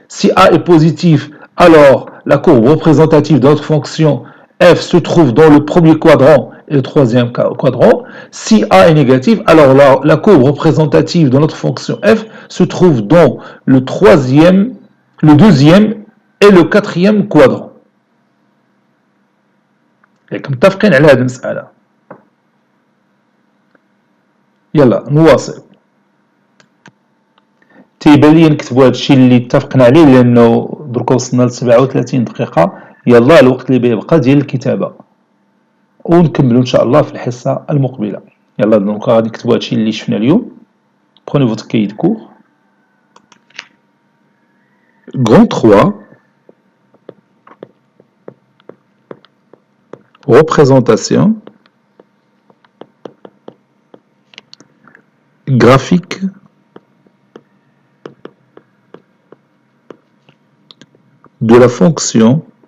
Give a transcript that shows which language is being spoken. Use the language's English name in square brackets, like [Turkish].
[French] Si a est positif, alors la courbe représentative de notre fonction f se trouve dans le premier quadrant et le troisième quadrant. Si a est négatif, alors la courbe représentative de notre fonction f se trouve dans le troisième, le deuxième et le quatrième quadrant. [Arabic] ياك متفقين على هذه المسألة؟ يلا نواصل. تيبان لي نكتبوا هذا الشيء اللي اتفقنا عليه لانه دركا وصلنا ل 37 دقيقه. يلا الوقت اللي بيبقى ديال الكتابه ونكملوا ان شاء الله في الحصه المقبله. يلا دونك غادي نكتبوا هذا الشيء اللي شفنا اليوم. [French] Prenez votre cahier de cours. Grand 3 représentation graphique de la fonction